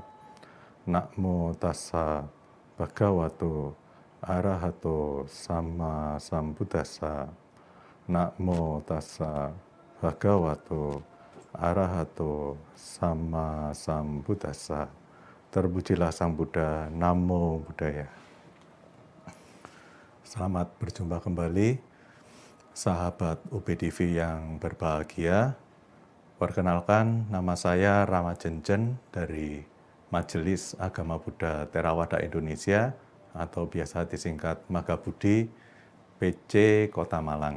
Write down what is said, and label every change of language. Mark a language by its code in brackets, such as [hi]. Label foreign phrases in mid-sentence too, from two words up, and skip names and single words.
[pi] Namo tassa bhagavato arahato sama sambuddhassa. Namo tassa bhagavato arahato sama sambuddhassa. [id] Terpujilah Sang Buddha, [pi] Namo Buddhaya. [id] Selamat berjumpa kembali, sahabat UPTV yang berbahagia. Perkenalkan, nama saya Rama Jenjen dari Majelis Agama Buddha Theravada Indonesia atau biasa disingkat Magabudi PC Kota Malang.